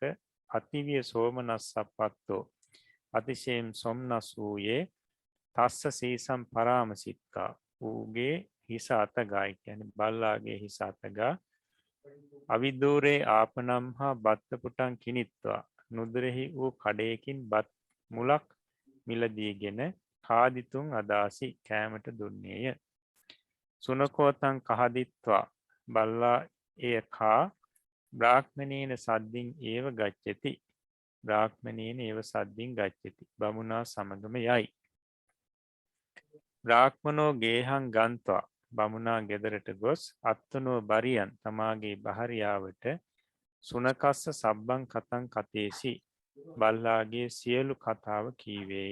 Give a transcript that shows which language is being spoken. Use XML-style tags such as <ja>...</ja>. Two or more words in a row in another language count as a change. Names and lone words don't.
<pi>අතිවිය සෝමනස්සප්පත්තෝ</pi> <si>අතිශයෙන් සොම්නස් වූයේ</si> <pi>තස්ස සීසම් පරාමසික්කා</pi> <si>ඌගේ හිස අතගායි කියන්නේ බල්ලාගේ හිස අතගා</si> <pi>අවිදූරේ ආපනම් හා බත්තපුටන් කිනිත්වා</pi> <si>නුදුරෙහි වූ කඩයකින් බත් මුලක් මිලදීගෙන</si> <pi>කාදිතුන් අදාසි</pi> <si>කෑමට දුන්නේය.</si> <pi>සුනකෝතං කහදිත්වා</pi> <si>බල්ලා එය කා</si> <pi>බ්‍රාහ්මණේන සද්දින් ඒව ගච්ඡති බ්‍රාහ්මණේන ඒව සද්දින් ගච්ඡති</pi> <si>බමුණා සමගම යයි.</si> <pi>බ්‍රාහ්මනෝ ගේහං ගන්ත්වා</pi> <si>බමුණා ගෙදරට ගොස්</si> <pi>අත්තනෝ බරියන්</pi> <si>තමාගේ භාර්යාවට</si> <pi>සුනකස්ස සබ්බං කතං කතේසි</pi> <si>බල්ලාගේ සියලු කතාව කීවේය.</si>